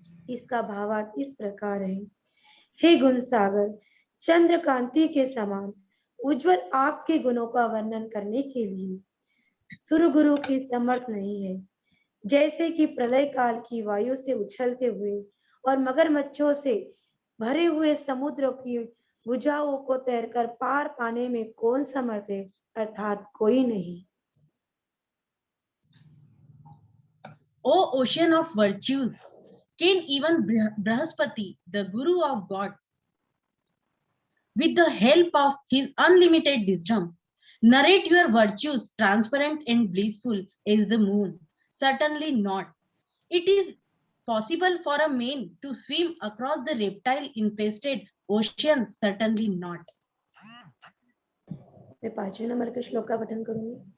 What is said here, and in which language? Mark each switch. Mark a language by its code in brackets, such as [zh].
[hi] इसका भावार्थ इस प्रकार है। हे गुण सागर, चंद्रकांति के समान उज्जवल आपके गुणों का वर्णन करने के लिए सुरगुरु की समर्थ नहीं है। जैसे कि प्रलय काल की वायु से उछलते हुए और मगरमच्छों से भरे हुए समुद्र की भुजाओं को तैरकर पार पाने में कौन समर्थ है, अर्थात कोई नहीं। [en] O ocean of virtues, can even Brahaspati, the Guru of gods, with the help of his unlimited wisdom, narrate your virtues transparent and blissful as the moon? Certainly not. It is possible for a man to swim across the reptile-infested ocean? Certainly not. [hi] मैं 5वें number के श्लोक का पठन करूंगी।